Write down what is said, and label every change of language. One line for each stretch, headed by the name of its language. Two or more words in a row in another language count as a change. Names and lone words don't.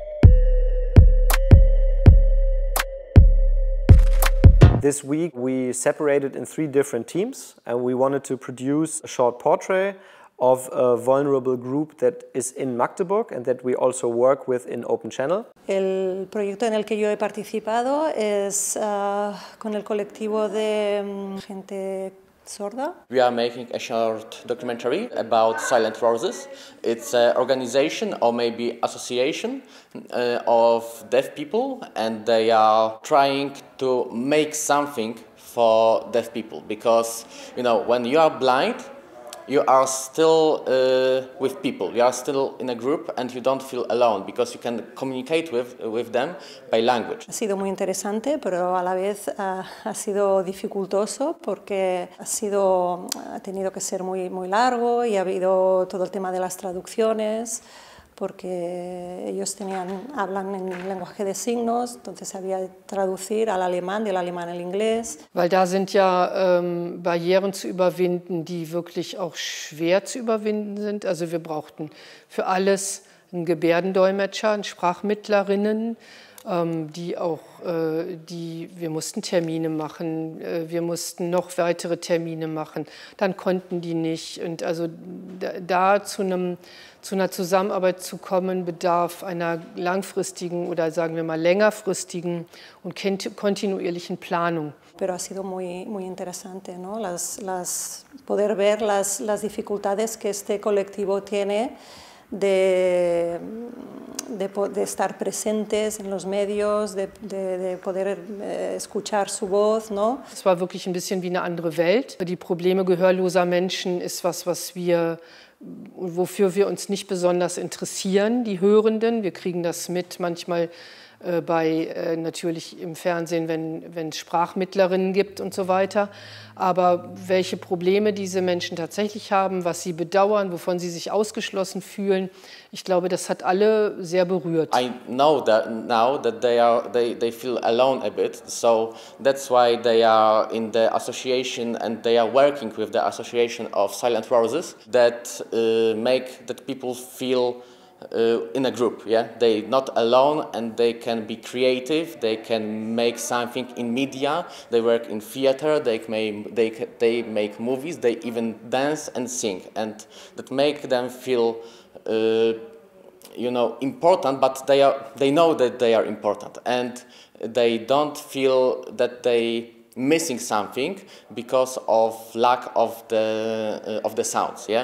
English: This week we separated in 3 different teams, and we wanted to produce a short portrait of a vulnerable group that is in Magdeburg and that we also work with in Open Channel.
Spanish: El proyecto en el que yo he participado es con el colectivo de gente sorda.
English: We are making a short documentary about Silent Roses. It's an organization or maybe association of deaf people, and they are trying to make something for deaf people, because you know, when you are blind, you are still with people, you are still in a group, and you don't feel alone because you can communicate with them by language.
Spanish: Ha sido muy interesante, pero a la vez ha sido dificultoso porque ha tenido que ser muy largo y ha habido todo el tema de las traducciones, porque ellos hablan en lenguaje de signos, entonces había que traducir al alemán, del alemán al inglés.
German: Weil da sind ja Barrieren zu überwinden, die wirklich auch schwer zu überwinden sind. Also wir brauchten für alles einen Gebärdendolmetscher, einen Sprachmittlerinnen, wir mussten Termine machen, wir mussten noch weitere Termine machen, dann konnten die nicht. Und also da zu einer Zusammenarbeit zu kommen, bedarf einer langfristigen oder sagen wir mal längerfristigen und kontinuierlichen Planung.
Spanish: Pero ha sido muy interesante, ¿no? Poder ver las dificultades que este colectivo tiene de estar presentes en los medios, de poder escuchar su voz, ¿no?
German: Es war wirklich ein bisschen wie eine andere Welt. Die Probleme gehörloser Menschen ist wofür wir uns nicht besonders interessieren, die Hörenden. Wir kriegen das mit manchmal natürlich im Fernsehen, wenn es Sprachmittlerinnen gibt und so weiter. Aber welche Probleme diese Menschen tatsächlich haben, was sie bedauern, wovon sie sich ausgeschlossen fühlen, ich glaube, das hat alle sehr berührt.
English: I know that now that they feel alone a bit, so that's why they are in the association and they are working with the association of Silent Roses that make that people feel in a group, yeah? They're not alone and they can be creative, they can make something in media, they work in theater, they make movies, they even dance and sing, and that make them feel important, but they know that they are important, and they don't feel that they missing something because of lack of the sounds, yeah?